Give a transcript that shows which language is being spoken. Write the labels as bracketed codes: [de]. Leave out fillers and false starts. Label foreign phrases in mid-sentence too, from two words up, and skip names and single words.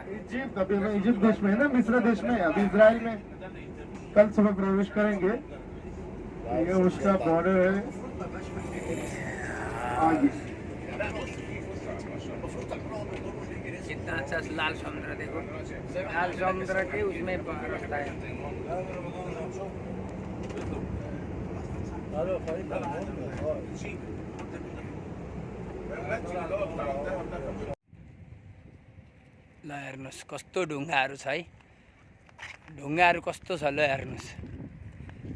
[hi] इजिप्ट अभी इजिप्ट देश में है ना, मिस्र देश में है। अभी इसराइल में कल सुबह प्रवेश करेंगे। ये उसका बॉर्डर है आगे। कितना अच्छा लाल समुद्र, देखो लाल समुद्र के उसमें रास्ता है। [ne] ल हेर्नुहोस् कस्तो ढुङ्गाहरू छ है, ढुङ्गाहरू कस्तो छ ल हेर्नुहोस्।